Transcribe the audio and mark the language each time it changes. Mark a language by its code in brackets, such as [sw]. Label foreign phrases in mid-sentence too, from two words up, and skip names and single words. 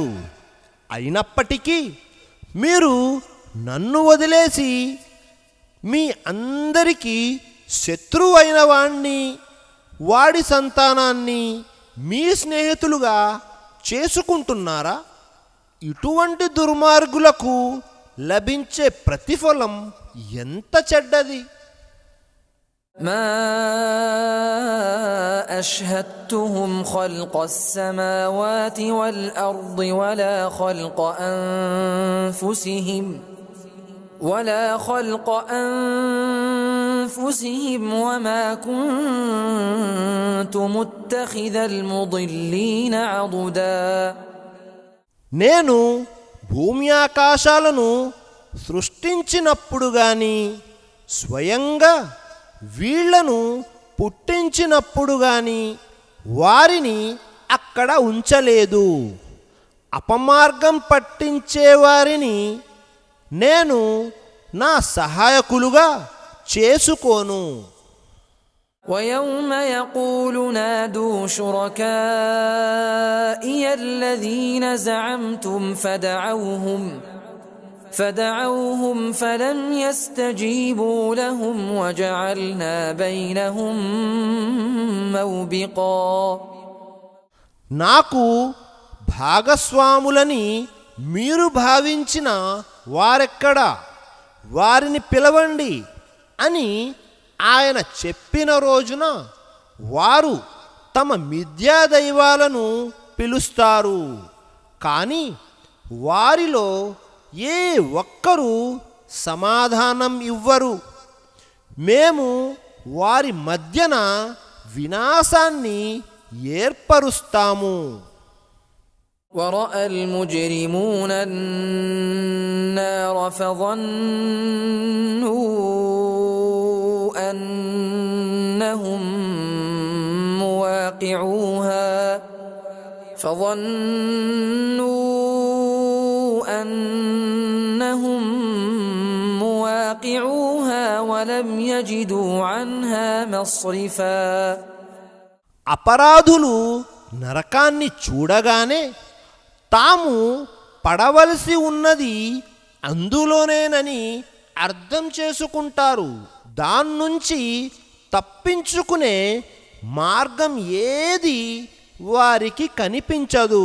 [te] అయినప్పటికీ మీరు నన్ను వదిలేసి మీ అందరికీ శత్రువైన వాణ్ణి, వాడి సంతానాన్ని మీ స్నేహితులుగా చేసుకుంటున్నారా? ఇటువంటి దుర్మార్గులకు లభించే ప్రతిఫలం ఎంత చెడ్డది. [ar] ما أشهدتهم خلق السماوات والأرض ولا خلق أنفسهم وما كنت متخذ المضلين عضدا. [te] నేను భూమి ఆకాశాలను సృష్టించినప్పుడు గాని స్వయంగా వీళ్లను పుట్టించినప్పుడు గాని వారిని అక్కడ ఉంచలేదు. అపమార్గం పట్టించేవారిని నేను నా సహాయకులుగా చేసుకోను. [ar] ويوم يقول نادوا شركائي الذين زعمتم فدعوهم فلم يستجيبوا لهم وجعلنا بينهم موبقا. [te] నాకు భాగస్వాములని మీరు భావించిన వారెక్కడా, వారిని పిలవండి అని ఆయన చెప్పిన రోజున వారు తమ మిథ్యా దైవాలను పిలుస్తారు. కానీ వారిలో ఏ ఒక్కరూ సమాధానం ఇవ్వరు. మేము వారి మధ్యన వినాశాన్ని ఏర్పరుస్తాము. [ar] ورأى المجرمون النار فظنوا أنهم مواقعوها ولم يجدوا عنها مصرفا. [te] అపరాధులు నరకాన్ని చూడగానే తాము పడవలసి ఉన్నది అందులోనేనని అర్థం చేసుకుంటారు. దాన్నుంచి తప్పించుకునే మార్గం ఏది వారికి కనిపించదు.